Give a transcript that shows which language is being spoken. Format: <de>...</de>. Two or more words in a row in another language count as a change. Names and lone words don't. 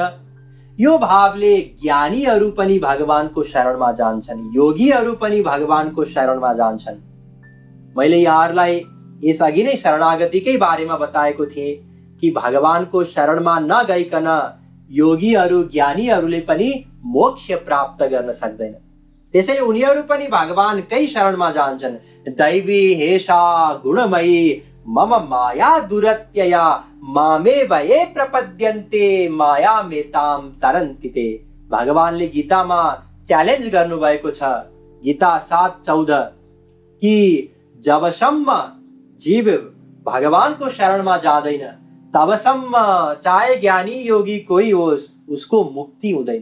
<ne>यो भावले ज्ञानीहरू पनि भगवानको शरणमा जान्छन्, योगीहरू पनि भगवानको शरणमा जान्छन्। मैले यहाँहरूलाई यसअघि नै शरणागतिकै बारेमा बताएको थिएँ कि भगवानको शरणमा नगइकन योगीहरू, ज्ञानीहरूले पनि मोक्ष प्राप्त गर्न सक्दैन। त्यसैले उनीहरू पनि भगवानकै शरणमा जान्छन्।</ne> <sa>दैवी हेषा गुणमयी मम माया दुरत्यया मामेव ये प्रपद्यन्ते माया मेताम तरन्ति ते।</sa> <ne>भगवानले गीतामा च्यालेन्ज गर्नुभएको छ, गीता 7:14, कि जबसम्म जीव भगवानको शरणमा जाँदैन तबसम्म चाहे ज्ञानी योगी कोही होस् उसको मुक्ति हुँदैन।</ne>